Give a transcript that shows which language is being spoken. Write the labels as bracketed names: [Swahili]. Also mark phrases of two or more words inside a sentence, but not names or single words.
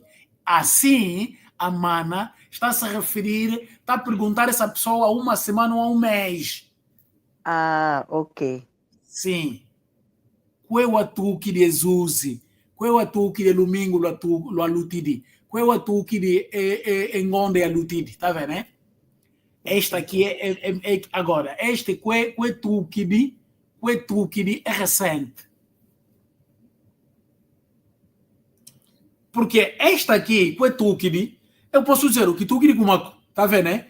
[Portuguese] Assim, a mana está a se referir, está a perguntar essa pessoa há uma semana ou há um mês. Ah, ok. [Kongo] Sim. Que watukidi exuzi. Que watukidi domingo lo alutidi. Que watukidi engonde alutidi. [Portuguese] Está vendo, né? Esta aqui agora, este que tukidi é recente. Porque esta aqui, que tukidi, eu posso dizer o que [Kongo] tukidi kumako, [Portuguese] tá vendo, né?